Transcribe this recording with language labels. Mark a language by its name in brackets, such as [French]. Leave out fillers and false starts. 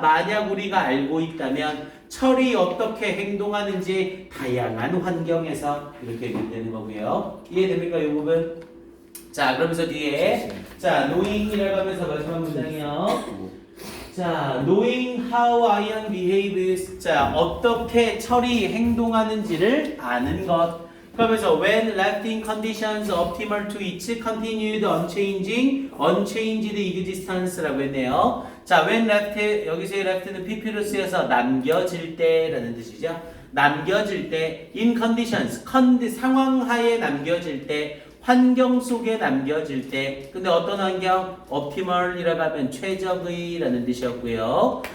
[Korean] 만약 우리가 알고 있다면 철이 어떻게 행동하는지 다양한 환경에서 이렇게 얘기되는 거고요. 이해됩니까? 이 부분? 자, 그러면서 뒤에 자, knowing이라고 하면서 마지막 문장이요. [English] 자, knowing how iron behaves. [Korean] 자, 어떻게 철이 행동하는지를 아는 것. 그러면서 [English] when left in conditions optimal to its continued unchanged existence라고 했네요. [Korean] 자, [English] when left, [Korean] 여기서의 left는 pp로 쓰여서 남겨질 때라는 뜻이죠. 남겨질 때, [English] in conditions, [Korean] 상황하에 남겨질 때, 환경 속에 남겨질 때, 근데 어떤 환경? optimal이라고 하면 최적의라는 뜻이었고요.